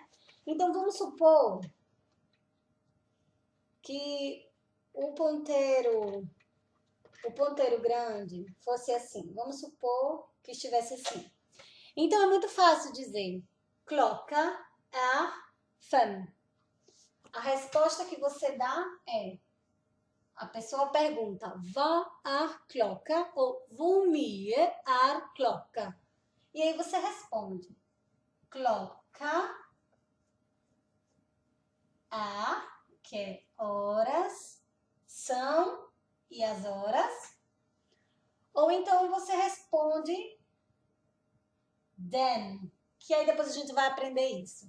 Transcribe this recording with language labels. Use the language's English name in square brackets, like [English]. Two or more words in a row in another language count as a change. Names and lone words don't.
[Portuguese] Então vamos supor que o ponteiro grande fosse assim. Vamos supor que estivesse assim. Então é muito fácil dizer [Norwegian] klokka er 5. [Portuguese] A resposta que você dá é, a pessoa pergunta, [Norwegian] hva er klokka? Ou hvor mye er klokka? [Portuguese] E aí você responde, [Norwegian] klokka er, [Portuguese] que é horas, são, e as horas. Ou então você responde den, que aí depois a gente vai aprender isso.